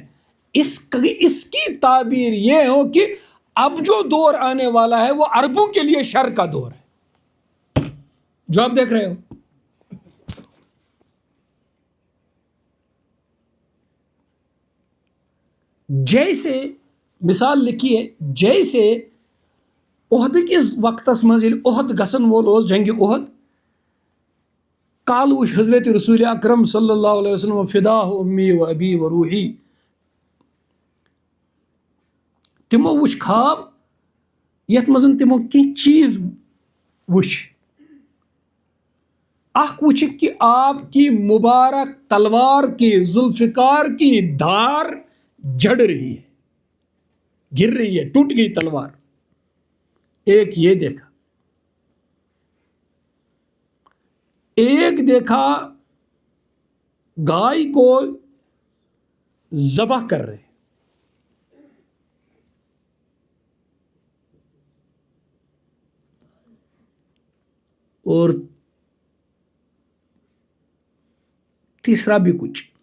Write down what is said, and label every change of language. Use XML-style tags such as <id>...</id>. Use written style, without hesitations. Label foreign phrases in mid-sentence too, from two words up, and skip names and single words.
<ur>اس کی تعبیر یہ ہو کہ اب جو دور آنے والا ہے وہ عربوں کے لیے شر کا دور ہے جو آپ دیکھ رہے ہو.</ur> <ks>جیسے مثال لکھیے جیسے عہد کس وقتس مز عہد گسن وول جنگ عہد کال وچ حضرت رسول اکرم</ks> <ar>صلی اللہ علیہ وسلم فدا امی و ابی و روحی</ar> <ks>تمو وچ خواب یتھ مز تمو کی چیز وچ اخ وچک کہ</ks> <ur>آپ کی مبارک تلوار کی ذوالفقار کی دھار جھڑ رہی ہے، گر رہی ہے، ٹوٹ گئی تلوار. ایک یہ دیکھا، ایک دیکھا گائے کو ذبح کر رہے، اور تیسرا بھی کچھ.</ur>